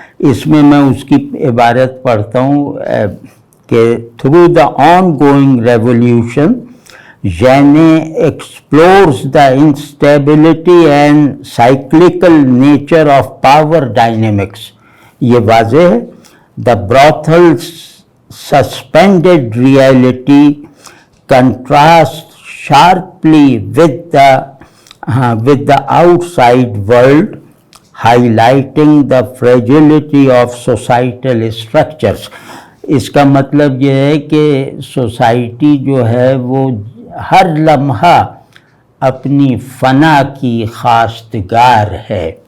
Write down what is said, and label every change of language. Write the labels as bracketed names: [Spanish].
[Urdu] اس میں اس کی عبارت پڑھتا ہوں کہ [English] Through the ongoing revolution Janet explores the instability and cyclical nature of power dynamics. [Urdu] یہ واضح ہے. [English] The brothel's suspended reality contrasts sharply with the outside world, highlighting the fragility of societal structures. [Urdu] اس کا مطلب یہ ہے کہ society جو ہے وہ ہر لمحہ اپنی فنا کی خواستگار ہے.